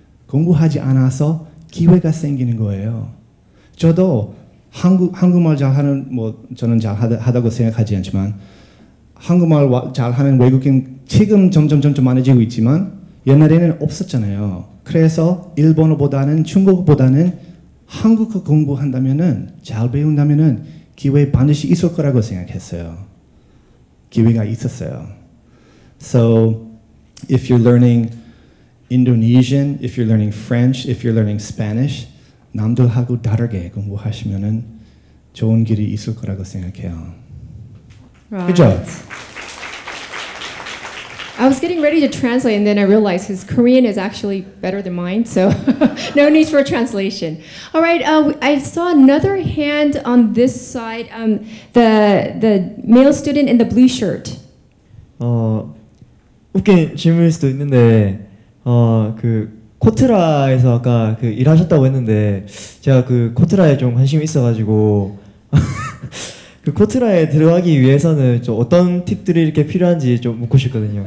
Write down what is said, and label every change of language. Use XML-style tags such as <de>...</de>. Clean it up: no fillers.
<ko>공부하지 않아서 기회가 생기는 거예요. 저도 한국말 잘하는 저는 잘하다고 생각하지 않지만 한국말 잘하는 외국인 지금 점점 많아지고 있지만 옛날에는 없었잖아요. 그래서 일본어보다는 중국어보다는 한국어 공부한다면은 잘 배운다면은 기회 반드시 있을 거라고 생각했어요. 기회가 있었어요.</ko> <en>So if you're learning Indonesian, if you're learning French, if you're learning Spanish,</en> <ko>남들하고 다르게 공부하시면은 좋은 길이 있을 거라고 생각해요.</ko> <en>Right. Good job. I was getting ready to translate, and then I realized his Korean is actually better than mine, so no need for a translation. All right, I saw another hand on this side. The male student in the blue shirt.</en> <ko>웃긴 질문일 수도 있는데 코트라에서 아까 일하셨다고 했는데 제가 코트라에 좀 관심이 있어가지고 그 코트라에 들어가기 위해서는 좀 어떤 팁들이 이렇게 필요한지 좀 묻고 싶거든요.</ko>